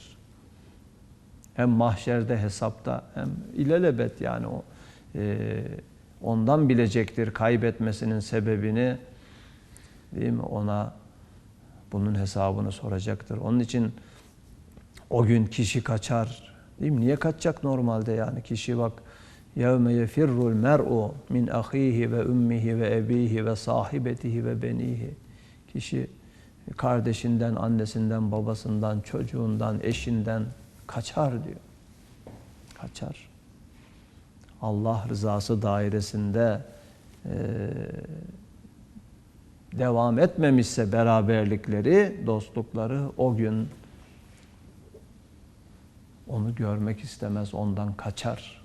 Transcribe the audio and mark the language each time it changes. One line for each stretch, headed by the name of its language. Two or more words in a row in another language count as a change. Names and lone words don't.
Turkish: Hem mahşerde hesapta, hem ilelebet, yani o ondan bilecektir kaybetmesinin sebebini, değil mi? Ona bunun hesabını soracaktır. Onun için o gün kişi kaçar. Değil mi? Niye kaçacak normalde yani? Kişi bak,
Arabic: يَوْمَ يَفِرُّ الْمَرْءُ مِنْ أَخِيهِ وَاُمِّهِ وَاَب۪يهِ وَصَاحِبَتِهِ وَبَن۪يهِ.
Turkish: Kişi kardeşinden, annesinden, babasından, çocuğundan, eşinden kaçar diyor. Kaçar. Allah rızası dairesinde devam etmemişse beraberlikleri, dostlukları, o gün onu görmek istemez, ondan kaçar.